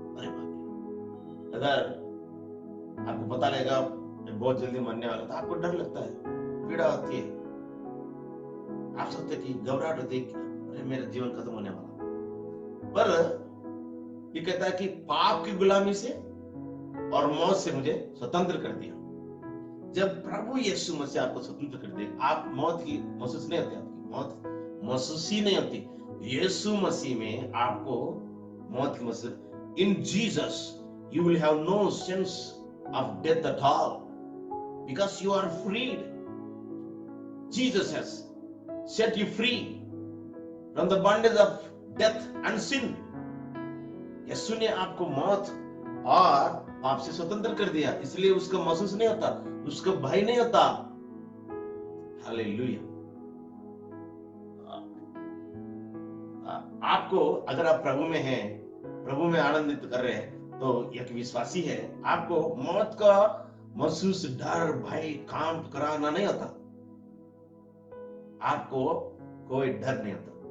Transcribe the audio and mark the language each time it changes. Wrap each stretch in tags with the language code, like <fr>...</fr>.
<hi>अरे बाप, अगर आपको पता लगेगा बहुत जल्दी मरने वाला था, आपको डर लगता है, पीड़ा होती है, आप सोचते कि घबराहट होती है, अरे मेरा जीवन खत्म होने वाला। पर ये कहता है कि पाप की गुलामी से और मौत से मुझे स्वतंत्र कर दिया। जब प्रभु यीशु मसीह आपको स्वतंत्र कर दे, आप मौत की महसूस नहीं होती, आपकी मौत महसूस ही नहीं होती। यीशु मसीह में आपको मौत की महसूस,</hi> <en>In Jesus you will have no sense of death at all because you are freed. Jesus has set you free from the bondage of death and sin.</en> <hi>यीशु ने आपको मौत और पाप से स्वतंत्र कर दिया, इसलिए उसका महसूस नहीं होता, उसका भय नहीं होता। हालेलुया। आपको, अगर आप प्रभु में हैं, प्रभु में आनंदित कर रहे हैं, तो एक विश्वासी है, आपको मौत का महसूस, डर, भय, काम कराना नहीं होता, आपको कोई डर नहीं होता।</hi>